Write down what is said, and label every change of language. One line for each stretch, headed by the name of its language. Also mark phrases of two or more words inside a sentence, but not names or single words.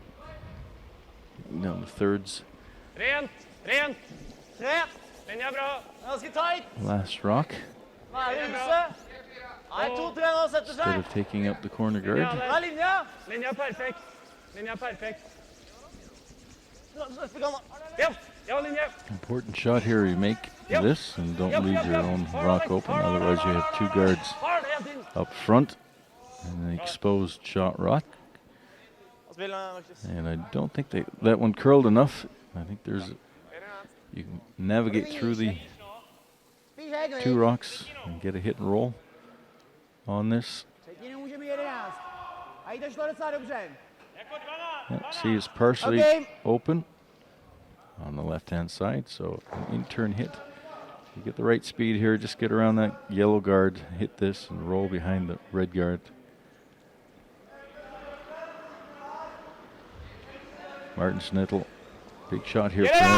English: Down the thirds.
Norwegian: Rent. Linja bra. Ganske tight.
English: Last rock.
Norwegian: Nære huset. Nei, 2-3 nå setter
English: Instead
Norwegian: seg.
English: of taking up the corner
Norwegian: Ja,
English: guard.
Norwegian: Hva er linja? Linja perfekt. Linja perfekt. Neste gang, da. Ja, linje.
English: Important shot here. You make this and don't leave your own rock open. Otherwise, you have two guards
Norwegian: Har det helt inn.
English: up front and an exposed shot rock. And I don't think that one curled enough. I think you can navigate through the two rocks and get a hit and roll on this.
Czech: Třetí nemůže být 11. A jí to šlo docela dobře.
English: Yeah, see, it's partially Okay. open on the left-hand side, so an in-turn hit. You get the right speed here, just get around that yellow guard, hit this, and roll behind the red guard. Martin SNITIL, big shot here for him.